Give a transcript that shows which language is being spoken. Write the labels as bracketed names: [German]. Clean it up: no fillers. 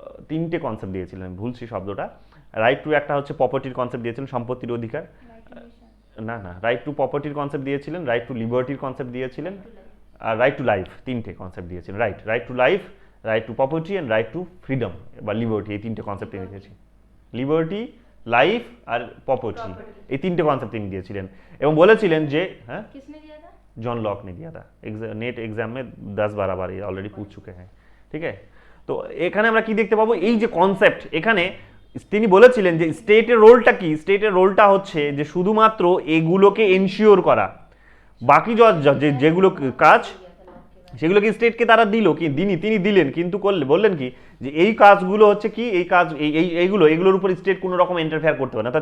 [Bangla] তিনটে কনসেপ্ট দিয়েছিলেন, ভুলছি শব্দটা, রাইট টু একটা হচ্ছে প্রপার্টির কনসেপ্ট দিয়েছিলেন, সম্পত্তির অধিকার, না রাইট টু প্রপার্টির কনসেপ্ট দিয়েছিলেন, রাইট টু লিবার্টির কনসেপ্ট দিয়েছিলেন, আর রাইট টু লাইফ, তিনটে কনসেপ্ট দিয়েছিলেন, right to life, right two property and right two freedom বা লিবার্টি, এই তিনটে কনসেপ্ট তিনি দিয়েছেন। লিবার্টি, লাইফ আর প্রপার্টি, এই তিনটে কনসেপ্ট তিনি দিয়েছিলেন এবং বলেছিলেন যে, হ্যাঁ [Hindi] किसने दिया था? जॉन लॉक ने दिया था, नेट एग्जाम में 10-12 बार ये ऑलरेडी पूछ चुके हैं, ठीक है? [Bangla] তো এখানে আমরা কি দেখতে পাবো, এই যে কনসেপ্ট, এখানে তিনি বলেছিলেন যে স্টেটের রোলটা কি, স্টেটের রোলটা হচ্ছে যে শুধুমাত্র এগুলোকে এনশিওর করা, বাকি যেগুলো কাজ সেগুলো কি স্টেটকে তারা দিল কি তিনি দিলেন, কিন্তু বললেন কি যে এই কাজগুলো হচ্ছে কি, এই কাজ এইগুলোর উপর স্টেট কোনো রকম ইন্টারফেয়ার করতে পারে না।